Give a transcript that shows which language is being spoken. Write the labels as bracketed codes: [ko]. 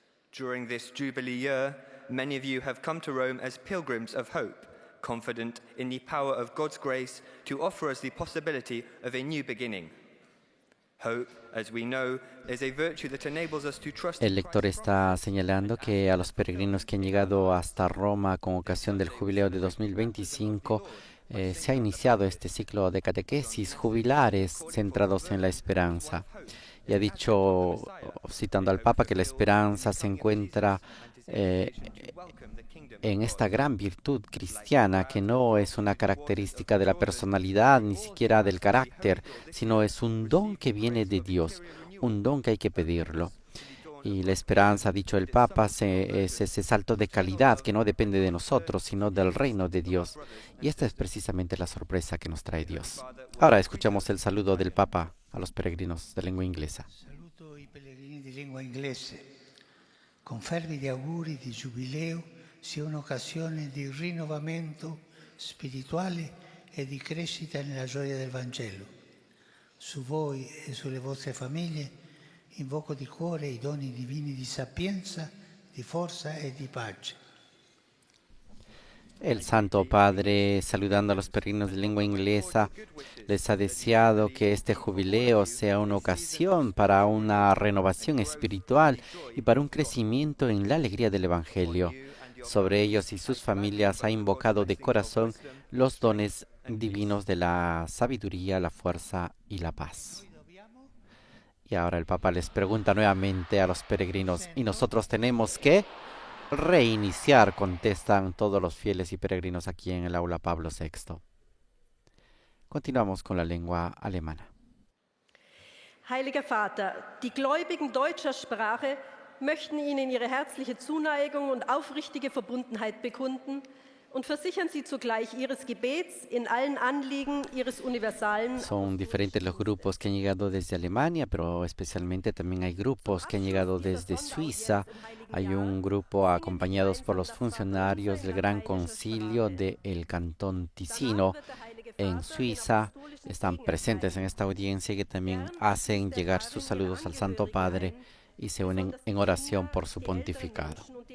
[en] During this Jubilee year, many of you have come to Rome as pilgrims of hope, confident in the power of God's grace to offer us the possibility of a new beginning. Hope, as we know, is a virtue that enables us to trust [es] El lector está señalando que a los peregrinos que han llegado hasta Roma con ocasión del jubileo de 2025 se ha iniciado este ciclo de catequesis jubilares centrados en la esperanza. Y ha dicho, citando al Papa, que la esperanza se encuentra en esta gran virtud cristiana, que no es una característica de la personalidad, ni siquiera del carácter, sino es un don que viene de Dios, un don que hay que pedirlo. Y la esperanza, ha dicho el Papa, es ese salto de calidad que no depende de nosotros, sino del reino de Dios. Y esta es precisamente la sorpresa que nos trae Dios. Ahora escuchamos el saludo del Papa a los peregrinos de lengua inglesa. [it] Saluto i pellegrini di lingua inglese. Con fervidi auguri di Giubileo sia un'occasione di rinnovamento spirituale e di crescita nella gioia del Vangelo. Su voi e sulle vostre famiglie invoco di cuore i doni divini di sapienza, di forza e di pace. [es] El Santo Padre, saludando a los peregrinos de lengua inglesa, les ha deseado que este jubileo sea una ocasión para una renovación espiritual y para un crecimiento en la alegría del Evangelio. Sobre ellos y sus familias ha invocado de corazón los dones divinos de la sabiduría, la fuerza y la paz. Y ahora el Papa les pregunta nuevamente a los peregrinos, ¿y nosotros tenemos que reiniciar? Contestan todos los fieles y peregrinos aquí en el aula Pablo VI. Continuamos con la lengua alemana. [de] Heiliger Vater, die Gläubigen deutscher Sprache möchten Ihnen ihre herzliche Zuneigung und aufrichtige Verbundenheit bekunden und versichern sie zugleich ihres Gebets in allen Anliegen ihres universalen. [es] Son diferentes los grupos que han llegado desde Alemania, pero especialmente también hay grupos que han llegado desde Suiza. Hay un grupo acompañados por los funcionarios del Gran Concilio del Cantón Ticino en Suiza. Están presentes en esta audiencia y que también hacen llegar sus saludos al Santo Padre y se unen en oración por su pontificado.